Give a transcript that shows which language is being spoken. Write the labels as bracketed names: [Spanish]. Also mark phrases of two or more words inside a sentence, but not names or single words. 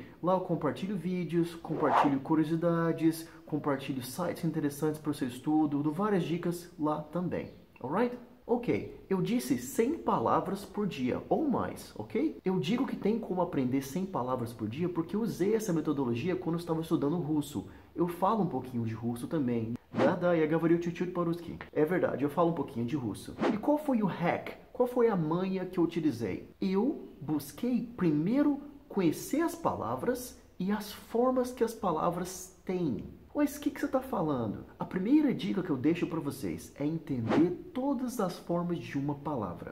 [Portuguese] Lá eu compartilho vídeos, compartilho curiosidades, compartilho sites interessantes para o seu estudo, dou várias dicas lá também, alright? Ok, eu disse 100 palavras por dia, ou mais, ok? Eu digo que tem como aprender 100 palavras por dia porque eu usei essa metodologia quando eu estava estudando russo. Eu falo um pouquinho de russo também. [Russian] Да, я говорю чуть-чуть по-русски. [Portuguese] É verdade, eu falo um pouquinho de russo. E qual foi o hack? Qual foi a manha que eu utilizei? Eu busquei primeiro conhecer as palavras e as formas que as palavras têm. Mas o que você está falando? A primeira dica que eu deixo para vocês é entender todas as formas de uma palavra.